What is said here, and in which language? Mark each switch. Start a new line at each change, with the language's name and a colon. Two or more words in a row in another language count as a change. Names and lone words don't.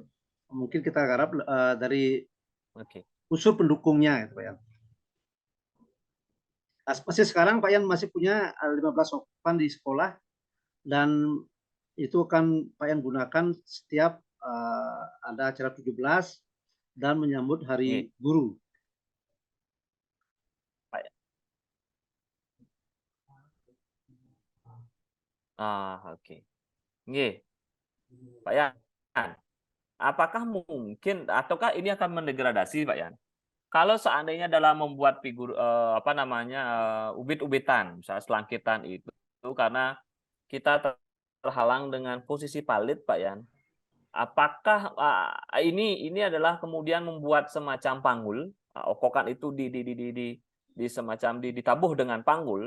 Indonesian: Mungkin kita garap dari unsur pendukungnya gitu Pak Yan. Masih sekarang Pak Yan masih punya 15 okokan di sekolah dan itu akan Pak Yan gunakan setiap ada acara 17 dan menyambut Hari Guru.
Balinese: Nggih.
Indonesian: Pak Yan, apakah mungkin ataukah ini akan mendegradasi Pak Yan? Kalau seandainya dalam membuat figur ubit-ubitan, misalnya selangkitan itu karena kita terhalang dengan posisi palit Pak Yan, apakah ini adalah kemudian membuat semacam panggul, okokan itu ditabuh dengan panggul.